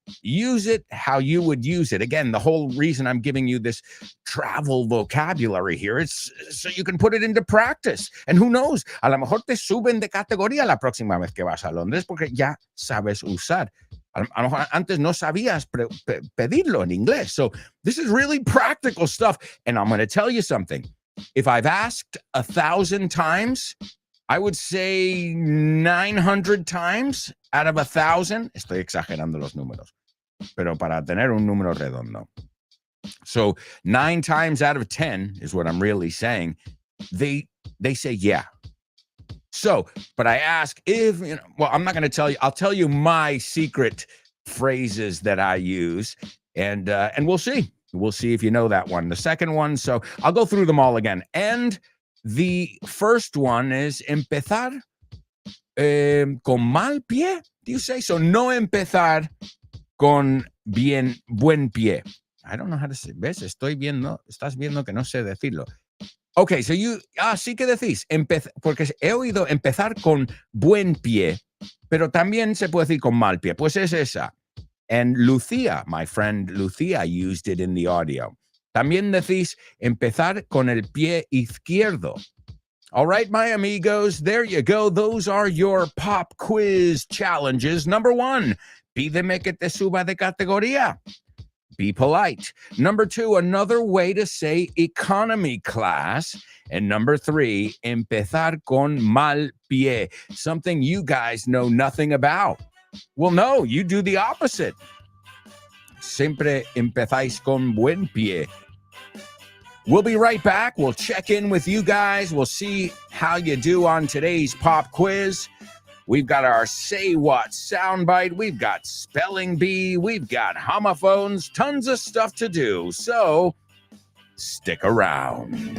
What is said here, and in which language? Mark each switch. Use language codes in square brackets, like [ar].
[en] Use it how you would use it. Again, the whole reason I'm giving you this travel vocabulary here is so you can put it into practice. And who knows, [es] a lo mejor te suben de categoría la próxima vez que vas a Londres porque ya sabes usar. A lo mejor antes no sabías pedirlo en inglés. [en] So this is really practical stuff. And I'm going to tell you something. If I've asked 1,000 times, I would say 900 times out of 1,000. [es] Estoy exagerando los números, pero para tener un número redondo. [en] So 9 times out of 10 is what I'm really saying. They say yeah. So, but I ask if, well, I'm not going to tell you. I'll tell you my secret phrases that I use, and we'll see. We'll see if you know that one. The second one, so I'll go through them all again. And the first one is [es] empezar con mal pie. [en] Do you say so? [es] No empezar con buen pie. [en] I don't know how to say. [es] ¿Ves? Estás viendo que no sé decirlo. [en] Okay, so [es] sí que decís, porque he oído empezar con buen pie, pero también se puede decir con mal pie. Pues es esa. [en] And Lucia, my friend Lucia, used it in the audio. [es] También decís empezar con el pie izquierdo. [en] All right, my amigos, there you go. Those are your pop quiz challenges. Number 1, [es] pídeme que te suba de categoría. [en] Be polite. Number 2, another way to say economy class. And number 3, [es] empezar con mal pie, [en] something you guys know nothing about. Well, no, you do the opposite. [es] Siempre empezáis con buen pie. [en] We'll be right back. We'll check in with you guys. We'll see how you do on today's pop quiz. We've got our Say What soundbite. We've got Spelling Bee. We've got homophones. Tons of stuff to do. So stick around.